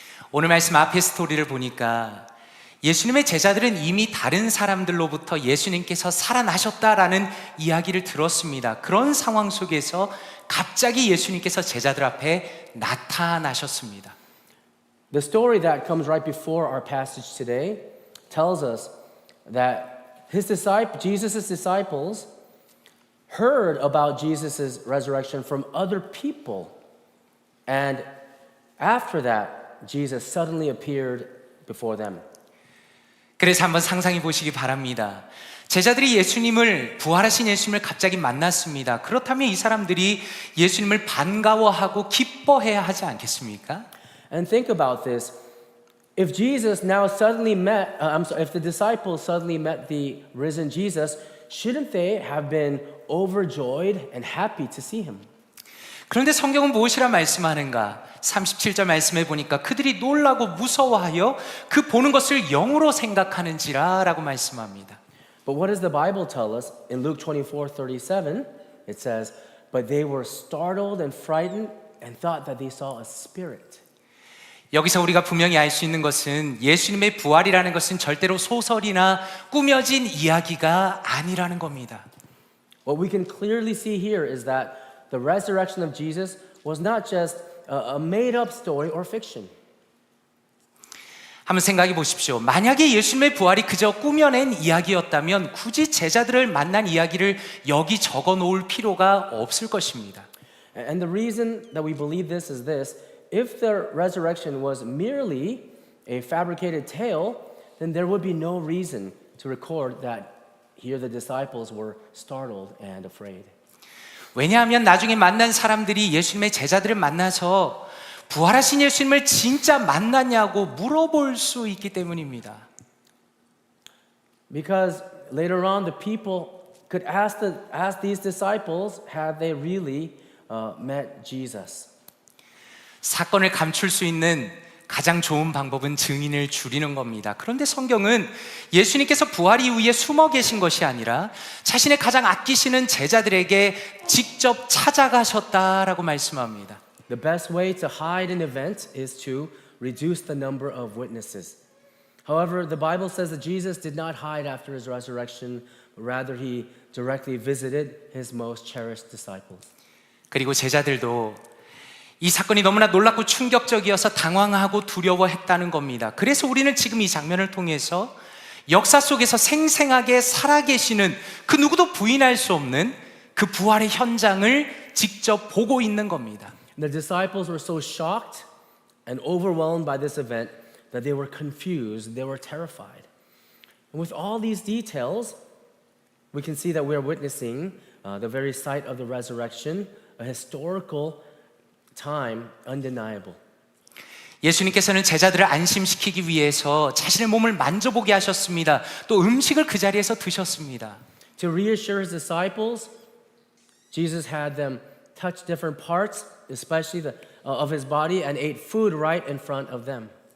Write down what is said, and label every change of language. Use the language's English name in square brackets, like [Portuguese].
[Korean] 오늘 말씀 앞에 스토리를 보니까 예수님의 제자들은 이미 다른 사람들로부터 예수님께서 살아나셨다라는 이야기를 들었습니다. 그런 상황 속에서 갑자기 예수님께서 제자들 앞에 나타나셨습니다. [English] The story that comes right before our passage today tells us that Jesus' disciples heard about Jesus' resurrection from other people. And after that, Jesus suddenly appeared before them. [Korean] 그래서 한번 상상해 보시기 바랍니다. 제자들이 예수님을, 부활하신 예수님을 갑자기 만났습니다. 그렇다면 이 사람들이 예수님을 반가워하고 기뻐해야 하지 않겠습니까? [English] And think about this. If Jesus now suddenly met, if the disciples suddenly met the risen Jesus, shouldn't they have been overjoyed and happy to see him? [Korean] 그런데 성경은 무엇이라 말씀하는가? 37절 말씀해 보니까 그들이 놀라고 무서워하여 그 보는 것을 영으로 생각하는지라 라고 말씀합니다. [English] But what does the Bible tell us? In Luke 24:37, it says, "But they were startled and frightened and thought that they saw a spirit." [Korean] 여기서 우리가 분명히 알 수 있는 것은 예수님의 부활이라는 것은 절대로 소설이나 꾸며진 이야기가 아니라는 겁니다. [English] What we can clearly see here is that the resurrection of Jesus was not just a made-up story or fiction. [Korean] 한번 생각해 보십시오. 만약에 예수님의 부활이 그저 꾸며낸 이야기였다면 굳이 제자들을 만난 이야기를 여기 적어 놓을 필요가 없을 것입니다. [English] And the reason that we believe this is this: if the resurrection was merely a fabricated tale, then there would be no reason to record that here the disciples were startled and afraid. [Korean] 왜냐하면 나중에 만난 사람들이 예수님의 제자들을 만나서 부활하신 예수님을 진짜 만났냐고 물어볼 수 있기 때문입니다. [English] Because later on the people could ask these disciples, had they really met Jesus? [Korean] 사건을 감출 수 있는 가장 좋은 방법은 증인을 줄이는 겁니다. 그런데 성경은 예수님께서 부활 이후에 숨어 계신 것이 아니라 자신의 가장 아끼시는 제자들에게 직접 찾아가셨다라고 말씀합니다. [English] The best way to hide an event is to reduce the number of witnesses. However, the Bible says that Jesus did not hide after his resurrection, but rather he directly visited his most cherished disciples. [Korean] 그리고 제자들도 이 사건이 너무나 놀랍고 충격적이어서 당황하고 두려워했다는 겁니다. 그래서 우리는 지금 이 장면을 통해서 역사 속에서 생생하게 살아계시는 그 누구도 부인할 수 없는 그 부활의 현장을 직접 보고 있는 겁니다. [English] The disciples were so shocked and overwhelmed by this event that they were confused, they were terrified. And with all these details, we can see that we are witnessing the very sight of the resurrection, a historical time, undeniable. [Korean] 예수님께서는 제자들을 안심시키기 위해서 자신의 몸을 만져보게 하셨습니다. 또 음식을 그 자리에서 드셨습니다. [English] To reassure his disciples, Jesus had them touch different parts, especially of his body, and ate food right in front of them.